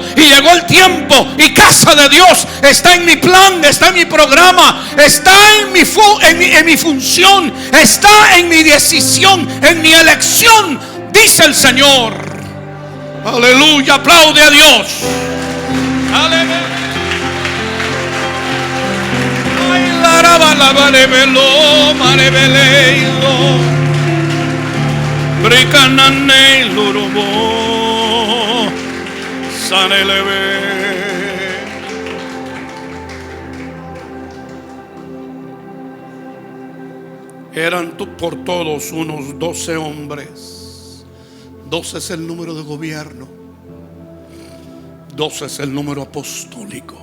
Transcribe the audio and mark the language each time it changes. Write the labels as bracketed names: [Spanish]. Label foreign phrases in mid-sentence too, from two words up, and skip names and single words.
[Spanish] Y llegó el tiempo, y Casa de Dios está en mi plan, está en mi programa, está en mi función, está en mi decisión, en mi elección, dice el Señor. Aleluya, aplaude a Dios. Aleluya. Ay, la raba la barebelo, marebeleilo. Bricanane lurubo. Saneleve. Eran por todos unos 12 hombres. 12 es el número de gobierno. 12 es el número apostólico.